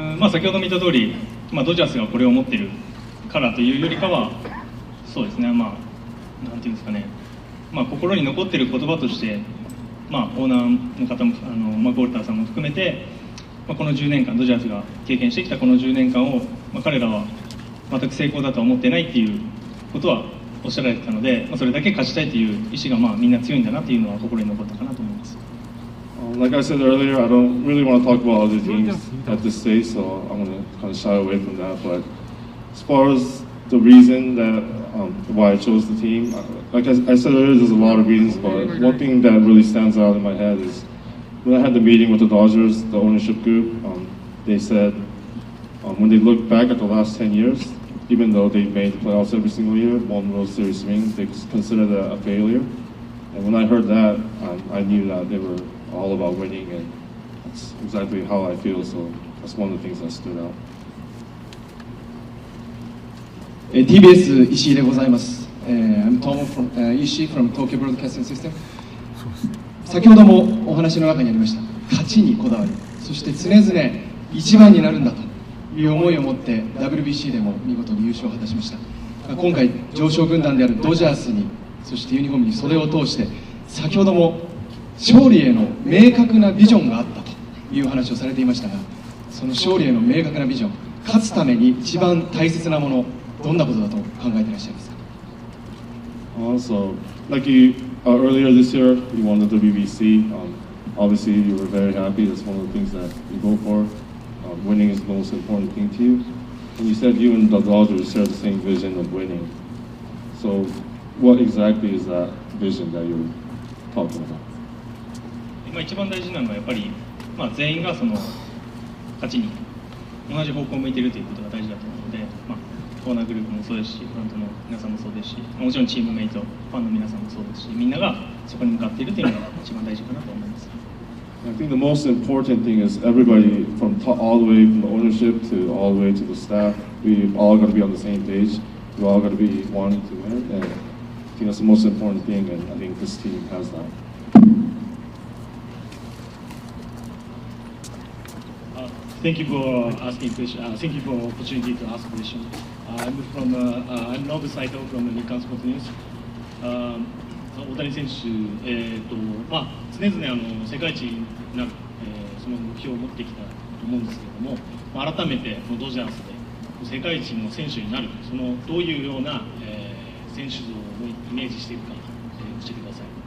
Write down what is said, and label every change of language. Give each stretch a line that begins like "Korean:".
Japanese: 先ほど見た通り、ドジャースがこれを持ってるからというよりかは、そうですね、なんていうんですかね、心に残ってる言葉として、オーナーの方もゴルターさんも含めて、この10年間ドジャースが経験してきたこの10年間を、彼らは全く成功だとは思ってないっていうことはおっしゃられてたので、それだけ勝ちたいという意志がみんな強いんだなというのは心に残ったかなと思います。
English: Like I said earlier, I don't really want to talk about other teams at this stage, so I'm going to kind of shy away from that. But as far as the reason that why I chose the team, like I said earlier, there's a lot of reasons, but one thing that really stands out in my head is when I had the meeting with the Dodgers, the ownership group, they said when they look back at the last 10 years, even though they made the playoffs every single year, one World Series ring, they consider that a failure. And when I heard that, I knew that they were all about winning, and that's exactly how I feel. So that's one of the things that stood out.
Japanese: TBS 石井でございます。
English: I'm Tom from 石井 from Tokyo Broadcasting System。
Japanese: 先ほどもお話の中にありました勝ちにこだわり、そして常々一番になるんだという思いを持って WBC でも見事に優勝を果たしました。今回常勝軍団であるドジャースに、そしてユニフォームに袖を通して、先ほども勝利への明確なビジョンがあったという話をされていましたが、その勝利への明確なビジョン、勝つために一番大切なもの、どんなことだと考えていらっしゃいますか？
English: Also, like earlier this year, you won the WBC. Obviously, you were very happy. That's one of the things that you go for. Winning is the most important thing to you. And you said you and the Dodgers share the same vision of winning. So, what exactly is that vision that you're talking about?
Japanese: 一番大事なのはやっぱり、全員がその勝ちに同じ方向を向いているということが大事だと思うので、オーナーグループもそうですし、フロントの皆さんもそうですし、もちろんチームメイト、ファンの皆さんもそうですし、みんながそこに向かっているというのが一番大事かなと思います。
English: I think the most important thing is everybody from all the way from the ownership to all the way to the staff, we've all got to be on the same page. We've all got to be wanting to win, and I think that's the most important thing, and I think this team has that. Thank you for asking question. Thank you for opportunity to ask question. I'm Nobu Saito from the Nikkan Sports News.
Japanese: 大谷選手、常々世界一になる、その目標を持ってきたと思うんですけれども、改めてこのドジャースで世界一の選手になる、そのどういうような、選手像をイメージしているか、教えてください。